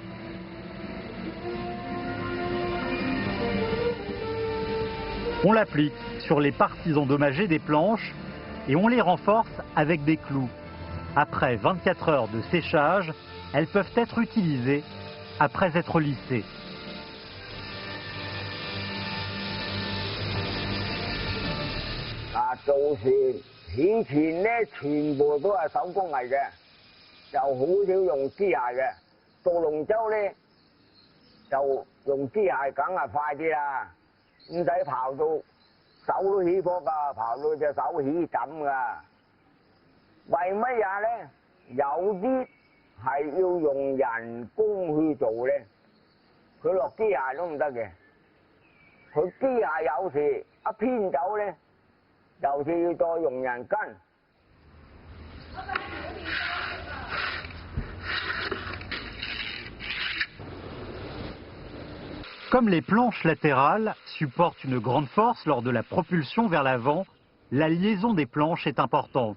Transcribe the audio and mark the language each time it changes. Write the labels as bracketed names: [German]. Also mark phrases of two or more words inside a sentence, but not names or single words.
[French] On l'applique sur les parties endommagées des planches et on les renforce avec des clous. Après 24 heures de séchage, elles peuvent être utilisées après être lissées. [Cantonese] À 做船以前咧，全部都係手工藝嘅，就好少用機械嘅。到龍舟咧，就用機械，梗係快啲啦，唔使刨到手都起火㗎，刨到隻手起枕㗎。為乜嘢咧？有啲係要用人工去做咧，佢落機械都唔得嘅。佢機械有時一偏走咧，又是要再用人跟。 [French] Comme les planches latérales supportent une grande force lors de la propulsion vers l'avant, la liaison des planches est importante.